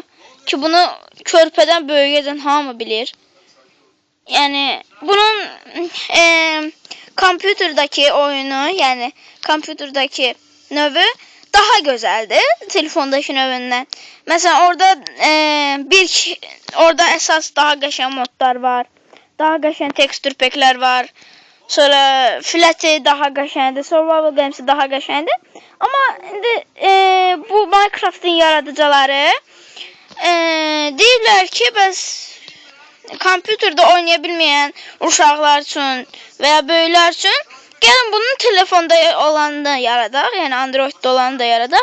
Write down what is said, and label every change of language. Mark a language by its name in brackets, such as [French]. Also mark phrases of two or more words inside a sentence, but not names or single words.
[Azerbaijani] Ki bunu körpeden böyüyeden hamı bilir. [Turkish] Yani bunun kompüterdeki oyunu, yani kompüterdeki növü daha güzeldi telefondaki növünden. [Azerbaijani] Mesela orada orada esas daha qəşəng modlar var. Daha qəşəng [English] texture pack'ler [Azerbaijani] var. Sonra Flat'i daha qəşəngdir, Survival Games'i daha qəşəngdir. Amma indi bu Minecraft'ın yaradıcıları deyirlər ki, bəs kompüterdə oynaya bilməyən uşaqlar üçün və ya böyüklər üçün gəlin bunun telefonda olanı da yaradaq, yəni Androiddə olanı da yaradaq.